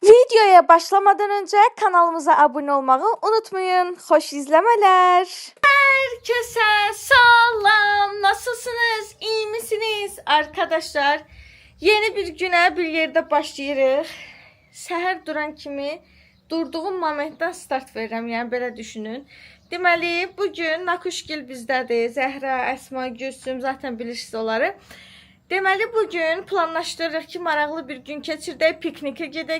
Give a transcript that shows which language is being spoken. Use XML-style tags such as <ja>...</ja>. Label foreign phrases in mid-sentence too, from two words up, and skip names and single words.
<tr>Videoya başlamadan önce kanalımıza abone olmayı unutmayın. Hoş izlemeler. Herkese salam. Nasılsınız? İyi misiniz?</tr> <az>Arkadaşlar yeni bir güne bir yerde başlayırıq. Səhər duran kimi durduğum momentdən start verirəm. Yəni belə düşünün. Deməli bugün Nakuşgil bizdədir. Zəhra, Əsma, Gülsüm zaten bilirsiniz onları. Deməli bugün planlaşdırırıq ki, maraqlı bir gün keçirdək, piknikə gedək.</az>